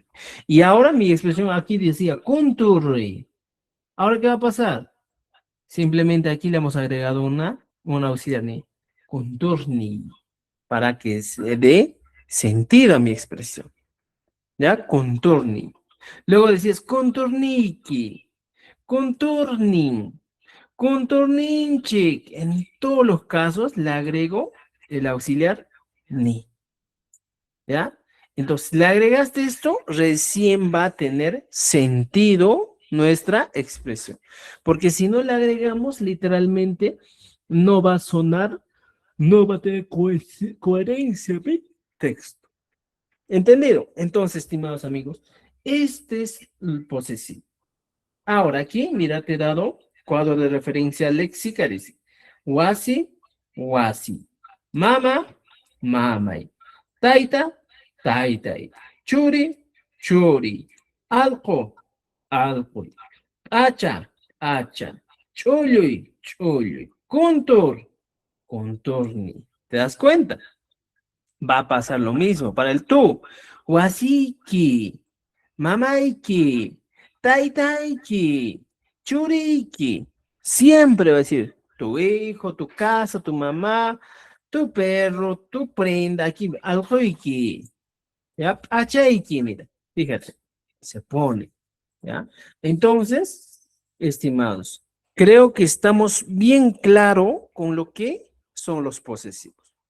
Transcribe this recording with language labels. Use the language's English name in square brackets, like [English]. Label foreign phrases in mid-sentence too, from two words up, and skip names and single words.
[Spanish] Y ahora mi expresión aquí decía, conturri. ¿Ahora qué va a pasar? Simplemente aquí le hemos agregado una auxiliar ni, conturni, para que se dé sentido a mi expresión. ¿Ya? Conturni. Luego decías [Quechua] contorniki, contorning, contorninchik. [Spanish] En todos los casos le agrego el auxiliar ni. ¿Ya? Entonces, le agregaste esto, recién va a tener sentido nuestra expresión. Porque si no le agregamos, literalmente no va a sonar, no va a tener coherencia mi texto. ¿Entendido? Entonces, estimados amigos, este es el posesivo. Ahora aquí, mira, te he dado cuadro de referencia léxica, dice, [Quechua] wasi, wasi, mama, mamay, taita, taitai, churi, churi, alco, alco, hacha, hacha, chuluy, chuluy, contor, contorni. [Spanish] ¿Te das cuenta? Va a pasar lo mismo para el tú. [Quechua] Wasiki, mamaiki, taitaiki, churiki. [Spanish] Siempre va a decir tu hijo, tu casa, tu mamá, tu perro, tu prenda, aquí, aljoiki. ¿Ya? Achaiki, mira, fíjate, se pone. ¿Ya? Entonces, estimados, creo que estamos bien claro con lo que son los posesivos.